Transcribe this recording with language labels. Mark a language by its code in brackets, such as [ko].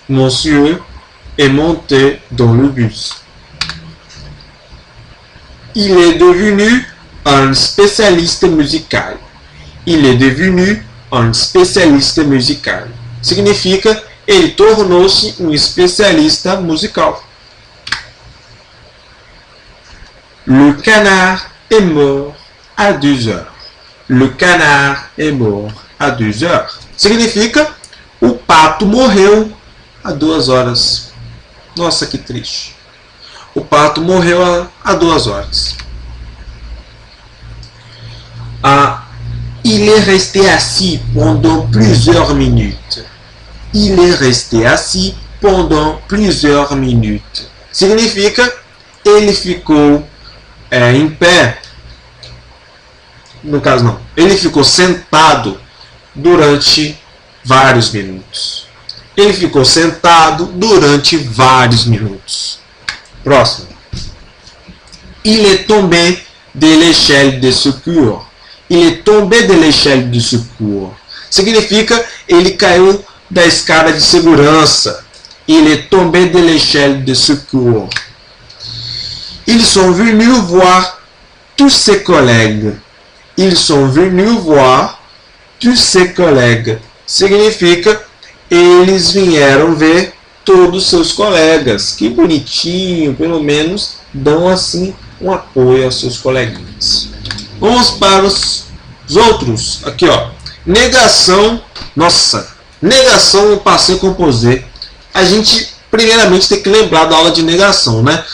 [fr] Monsieur est monté dans le bus. Il est devenu un spécialiste musical. Il est devenu un spécialiste musical. [pt] Significa, ele tornou-se um especialista musical. [fr] Le canard est mort à 2 heures. Le canard est mort à 2 heures. [pt] Significa, o pato morreu há 2 horas. Nossa, que triste. O pato morreu há 2 horas. [fr] Il est resté assis pendant plusieurs minutes. Il est resté assis pendant plusieurs minutes. [pt] Significa, ele ficou em pé. No caso, não. Ele ficou sentado durante vários minutos. Ele ficou sentado durante vários minutos. Próximo. [fr] Il est tombé de l'échelle de secours. Il est tombé de l'échelle de secours. [pt] Significa, ele caiu da escada de segurança. [fr] Il est tombé de l'échelle de secours. Ils sont venus voir tous ses collègues. Ils sont venus voir tous ses collègues. [pt] Significa, eles vieram ver todos os seus colegas. Que bonitinho, pelo menos dão assim um apoio aos seus coleguinhas. Vamos para os outros. Aqui, ó. Negação. Nossa, negação no passeio composé. A gente, primeiramente, tem que lembrar da aula de negação, né?